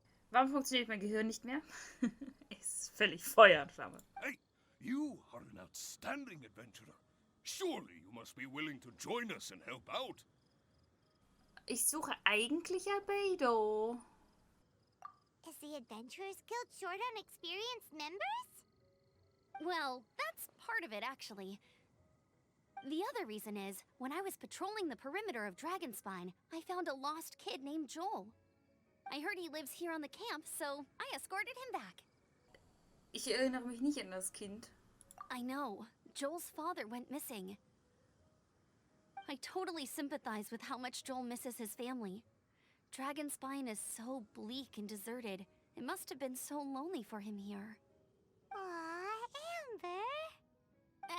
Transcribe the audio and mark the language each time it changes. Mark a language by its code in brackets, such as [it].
[de] Warum funktioniert mein Gehirn nicht mehr? Ist völlig Feuer und Flamme. [en] Hey, you are an outstanding adventurer. Surely you must be willing to join us and help out. [de] Ich suche eigentlich Albedo. [en] Is the Adventurers Guild short on experienced members? Well, that's part of it, actually. The other reason is, when I was patrolling the perimeter of Dragonspine, I found a lost kid named Joel. I heard he lives here on the camp, so I escorted him back. [de] Ich erinnere mich nicht an das Kind. [en] I know. Joel's father went missing. I totally sympathize with how much Joel misses his family. Dragonspine is so bleak and deserted. It must have been so lonely for him here. Aw, Amber.